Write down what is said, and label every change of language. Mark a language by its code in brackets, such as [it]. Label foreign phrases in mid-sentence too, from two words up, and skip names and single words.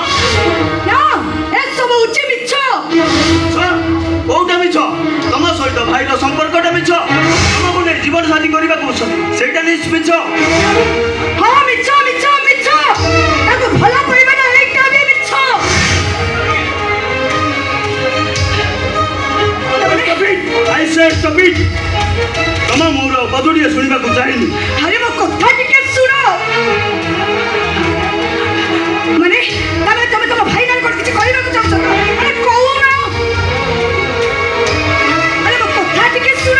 [or] ନା ଏସବୁ ହଉଛି ମିଛ। କୋଉଟା ମିଛ? ତମ ସହିତ ଭାଇର ସମ୍ପର୍କଟା ମିଛ। ତମକୁ ନେଇ ଜୀବନ ସାଥୀ କରିବାକୁ ସେଇଟା ମିଛ। ହଁ ମିଛ ମିଛ ମିଛ। ତାକୁ ଭଲ ପାଇବାଟା ଏଇଟା ବି ମିଛ। [en] I said stop it. [or] ତମ ମୋର ବଦୁଡ଼ିଏ ଶୁଣିବାକୁ ଚାହିଁନି। ଆରେ ମୋ କଥା ଟିକେ ଶୁଣ। ମାନେ ତମେ ତମ ଭାଇ ନାଁ କଣ କିଛି କହିବାକୁ ଚାହୁଁଛ? ଆରେ କହୁନ। ଆରେ ମୋ କଥା ଟିକେ ଶୁଣ।